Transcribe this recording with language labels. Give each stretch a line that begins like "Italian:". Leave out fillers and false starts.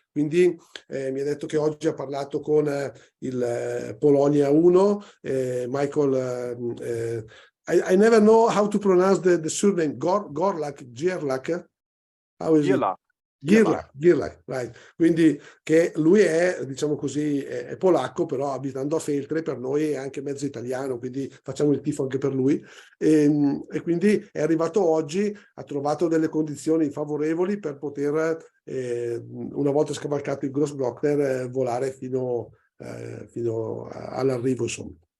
Italian: Quindi mi ha detto che oggi ha parlato con il Polonia 1, Michael.
English: I never know how to pronounce the surname. Gerlach. How is it? Gerlach, right.
Italian: Quindi che lui è, diciamo così, è polacco, però abitando a Feltre per noi è anche mezzo italiano, quindi facciamo il tifo anche per lui. E quindi è arrivato oggi, ha trovato delle condizioni favorevoli per poter, una volta scavalcato il Grossglockner, volare fino all'arrivo, insomma.